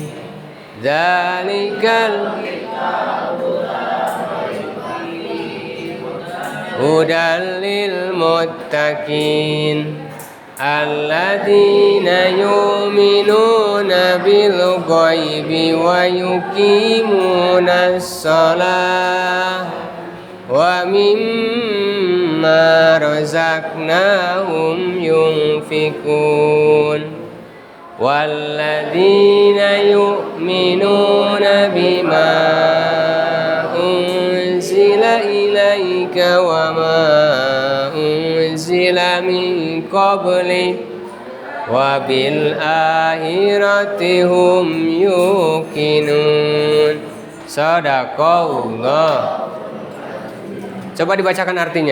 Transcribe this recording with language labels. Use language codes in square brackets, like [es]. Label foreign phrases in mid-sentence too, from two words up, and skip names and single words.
[ar] ذلك الهدى للمتقين الذين يؤمنون بالغيب ويقيمون الصلاة و مما رزقناهم ينفقون والذين يؤمنون بما أنزل إليك وما أنزل من قبلك وبالآخرة هم يوقنون. Sadaqallah. [id] Coba dibacakan artinya.